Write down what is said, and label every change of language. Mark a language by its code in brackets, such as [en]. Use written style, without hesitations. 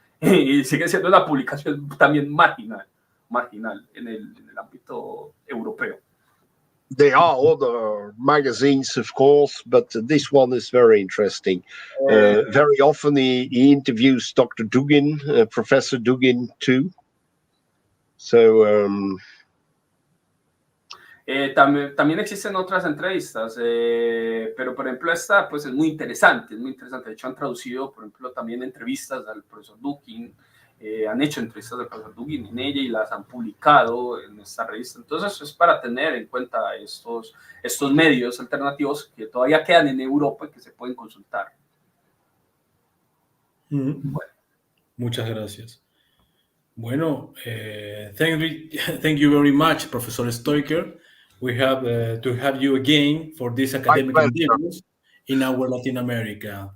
[es] Y sigue siendo una publicación también marginal en el ámbito europeo. [en] There are other magazines, of course, but this one is very interesting. Very often he interviews Dr. Dugin, Professor Dugin too. So [es] también existen otras entrevistas, pero por ejemplo esta pues es muy interesante. De hecho han traducido, por ejemplo, también entrevistas al profesor Dugin. Han hecho entrevistas del profesor Dugin en ella y las han publicado en esta revista. Entonces es para tener en cuenta estos medios alternativos que todavía quedan en Europa y que se pueden consultar. Bueno. Muchas gracias. [en] Bueno, thank you very much, Professor Steuckers. We have to have you again for this academic endeavors in our Latin America.